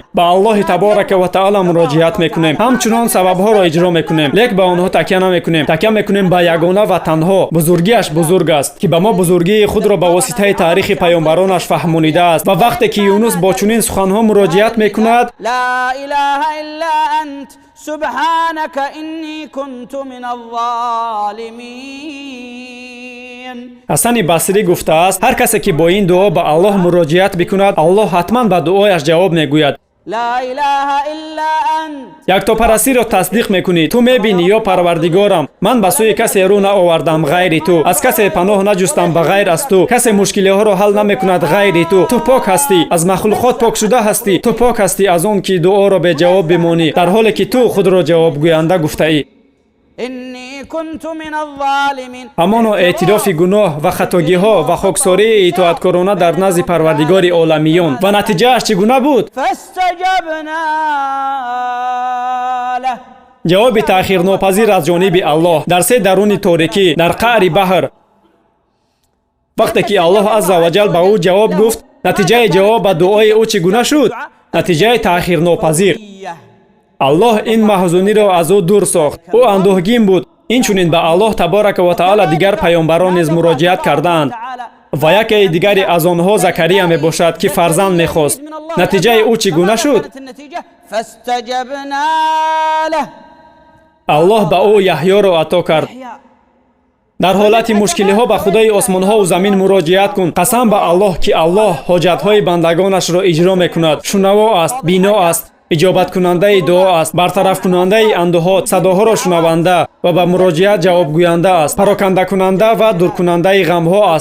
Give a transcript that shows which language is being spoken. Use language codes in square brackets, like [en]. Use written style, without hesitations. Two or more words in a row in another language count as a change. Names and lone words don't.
[tg] ба Аллоҳи [ar] تبارك وتعالى [tg] муроҷиат мекунем. ҳамчунон сабабҳоро иҷро мекунем, лек ба онҳо такя намекунем. такя мекунем ба ягона ва танҳо. бузургиаш бузург аст, ки ба мо бузургии худро ба воситаи таърихи пайғамбаронаш фаҳмонидааст. ва вақте ки Юнус бо чунин суханҳо муроҷиат мекунад: [ar] لا إله إلا أنت سبحانك إني كنت من الظالمين. [tg] ҳасани басрӣ гуфтааст, ҳар касе ки бо ин дуо ба Аллоҳ муроҷиат бикунад, Аллоҳ ҳатман ба дуояш ҷавоб мегӯяд. [ar] لا إله إلا أنت. [tg] яктопарастиро тасдиқ мекунӣ. ту мебинӣ, ё парвардигорам, ман ба сӯи касе рӯ наовардам ғайри ту, аз касе паноҳ наҷустам ба ғайр аз ту, касе мушкилиҳоро ҳал намекунад ғайри ту. ту пок ҳастӣ, аз махлуқот покшуда ҳастӣ. ту пок ҳастӣ аз он ки дуоро беҷавоб бимонӣ, дар ҳоле ки ту худро ҷавобгӯянда гуфтаӣ. [ar] إني كنت من الظالمين. [tg] ҳамоно эътирофи гуноҳ ва хатогиҳо ва хоксории итоаткорона дар назди парвардигори оламиён. ва натиҷааш чӣ гуна буд? [ar] فاستجبنا له. [tg] ҷавоби таъхирнопазир аз ҷониби Аллоҳ дар се даруни торикӣ, дар қаъри баҳр. вақте ки Аллоҳ [ar] عز وجل [tg] ба ӯ ҷавоб гуфт, натиҷаи ҷавоб ба дуои ӯ чӣ гуна шуд? натиҷаи таъхирнопазир. Аллоҳ ин маҳзуниро аз ӯ дур сохт. ӯ андӯҳгин буд. инчунин ба Аллоҳ [ar] تبارك وتعالى [tg] дигар паёмбарон низ муроҷиат кардаанд. ва яке дигаре аз онҳо Закария мебошад, ки фарзанд мехост. натиҷаи ӯ чӣ гуна шуд? [ar] فاستجبنا له. [tg] Аллоҳ ба ӯ Яҳьёро ато кард. дар ҳолати мушкилиҳо ба Худои осмонҳо ва замин муроҷиат кун. қасам ба Аллоҳ, ки Аллоҳ ҳоҷатҳои бандагонашро иҷро мекунад. шунаво аст, бино аст, иҷобаткунандаи дуо аст, бартарафкунандаи андӯҳот, садоҳоро шунаванда ва ба муроҷиат ҷавобгӯянда аст, парокандакунанда ва дуркунандаи ғамҳо аст.